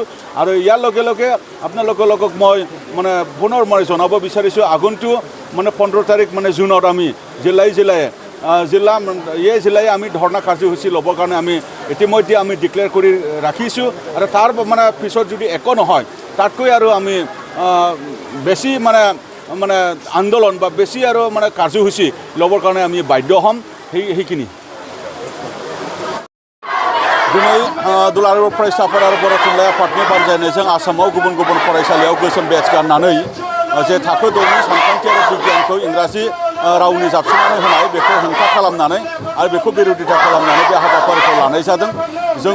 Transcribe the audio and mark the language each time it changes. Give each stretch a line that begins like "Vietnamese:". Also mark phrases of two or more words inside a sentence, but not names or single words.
Assamese: আৰু ইয়াৰ লগে লগে আপোনালোকৰ লগত মই মানে পুনৰ মই জনাব বিচাৰিছোঁ আগন্তুক মানে 15 তাৰিখ মানে জুনত আমি জিলাই আমি ধৰ্ণা কাৰ্যসূচী ল'বৰ কাৰণে আমি ইতিমধ্যে আমি ডিক্লেয়াৰ কৰি ৰাখিছোঁ। আৰু তাৰ মানে পিছত যদি একো নহয় তাতকৈ আৰু আমি বেছি মানে আন্দোলন বা বেছি আৰু মানে কাৰ্যসূচী ল'বৰ কাৰণে আমি বাধ্য হ'ম।
Bodo: সেইখিনি दिनै दुलाराय फरायसाफोर आरो बर' थुनलाइ आफादनि बानजायनायजों आसामाव गुबुन गुबुन फरायसालियाव गोसोम बेच गाननानै जे थाखो 6नि सानखान्थि आरो बिगियानखौ इंराजि रावनि जाबसिननानै होनाय बेखौ हेंथा खालामनानै आरो बेखौ बिरोधिता खालामनानै बे हाबाफारिखौ लानाय जादों।